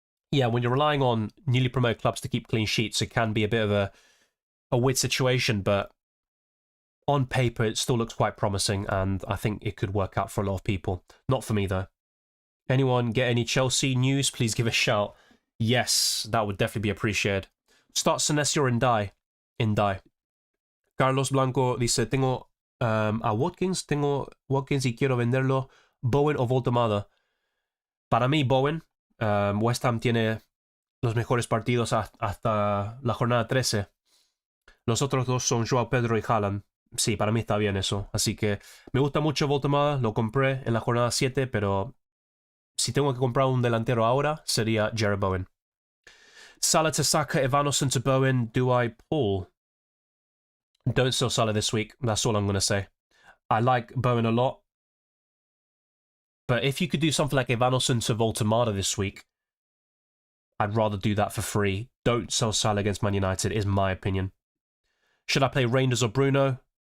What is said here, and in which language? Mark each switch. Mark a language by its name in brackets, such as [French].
[English] Yeah, when you're relying on newly promoted clubs to keep clean sheets, it can be a bit of a weird situation, but on paper, it still looks quite promising, and I think it could work out for a lot of people. Not for me, though. Anyone get any Chelsea news? Please give a shout. Yes, that would definitely be appreciated. Start Senesi or Ndai? Ndai. [Spanish] Carlos Blanco dice, tengo a Watkins y quiero venderlo. Bowen o Voltemada. Para mí, Bowen. West Ham tiene los mejores partidos hasta la jornada 13. Los otros dos son Joao Pedro y Haaland. Sí, para mí está bien eso. Así que me gusta mucho Voltemada. Lo compré en la jornada 7, pero si tengo que comprar un delantero ahora, sería Jared Bowen. [English] Salah to Saka, Evanussen to Bowen. Do I pull? Don't sell Salah this week. That's all I'm going to say. I like Bowen a lot. But if you could do something like Evanussen to Voltemada this week, I'd rather do that for free. Don't sell Salah against Man United, is my opinion. Should I play Reinders or Bruno?